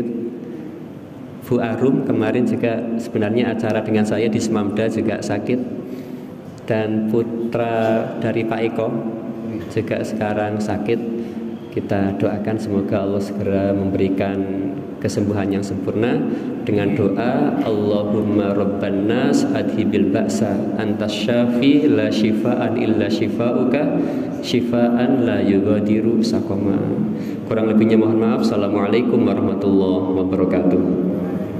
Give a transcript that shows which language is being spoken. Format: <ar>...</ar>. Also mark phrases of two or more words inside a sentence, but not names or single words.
<id>Bu Arum kemarin juga sebenarnya acara dengan saya di Semamda juga sakit. Dan putra dari Pak Eko juga sekarang sakit. Kita doakan semoga Allah segera memberikan kesembuhan yang sempurna dengan doa</id> <ar>اللهم رب الناس أذهب البأس أنت الشافي لا شفاء إلا شفاؤك شفاء لا يغادر سقما.</ar> <id>Kurang lebihnya mohon maaf.</id> <ar>السلام عليكم ورحمة الله وبركاته.</ar>